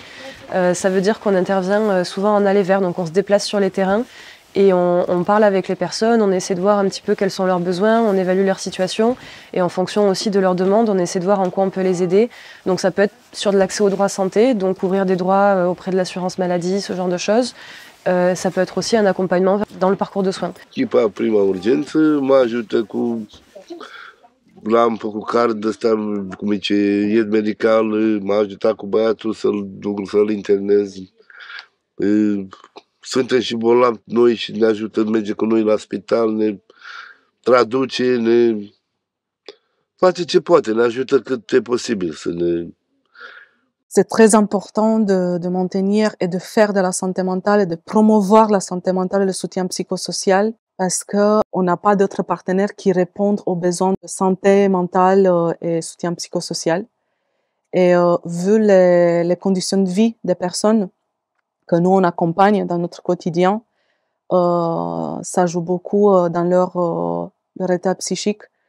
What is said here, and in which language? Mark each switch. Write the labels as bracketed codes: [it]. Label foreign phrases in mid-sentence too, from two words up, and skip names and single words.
[fr] Ça veut dire qu'on intervient souvent en aller-vers, donc on se déplace sur les terrains et on parle avec les personnes, on essaie de voir un petit peu quels sont leurs besoins, on évalue leur situation et en fonction aussi de leurs demandes, on essaie de voir en quoi on peut les aider. Donc ça peut être sur de l'accès aux droits santé, donc ouvrir des droits auprès de l'assurance maladie, ce genre de choses. Ça peut être aussi un accompagnement dans le parcours de soins. [ro] Echipa Prima Urgență mă ajută cu... L-am făcut card ăsta cum zice, ied medical, m-a ajutat cu băiatul să-l internez. Suntem și bolnavi noi și ne ajută, merge cu noi la spital, ne traduce, ne face ce poate, ne ajută cât e posibil să ne... [fr] C'est très important de maintenir et de faire de la santé mentale et de promouvoir la santé mentale et le soutien psychosocial parce qu'on n'a pas d'autres partenaires qui répondent aux besoins de santé mentale et soutien psychosocial. Et vu les conditions de vie des personnes que nous on accompagne dans notre quotidien, ça joue beaucoup dans leur état psychique.